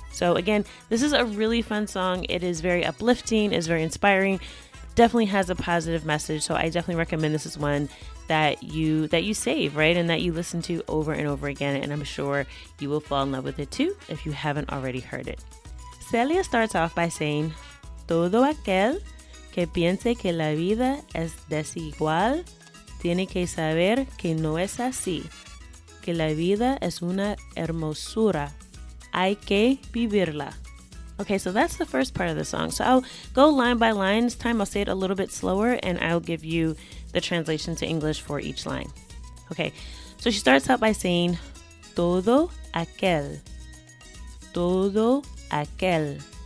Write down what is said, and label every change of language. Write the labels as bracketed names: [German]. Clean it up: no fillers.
[English] So again, this is a really fun song. It is very uplifting, it's very inspiring, definitely has a positive message. So I definitely recommend this is one that you save, right? And that you listen to over and over again. And I'm sure you will fall in love with it too if you haven't already heard it. Celia starts off by saying, [Spanish] todo aquel que piense que la vida es desigual, tiene que saber que no es así, que la vida es una hermosura, hay que vivirla. [English] Okay, so that's the first part of the song. So I'll go line by line. This time I'll say it a little bit slower and I'll give you the translation to English for each line. Okay, so she starts out by saying, [Spanish] todo aquel, todo aquel.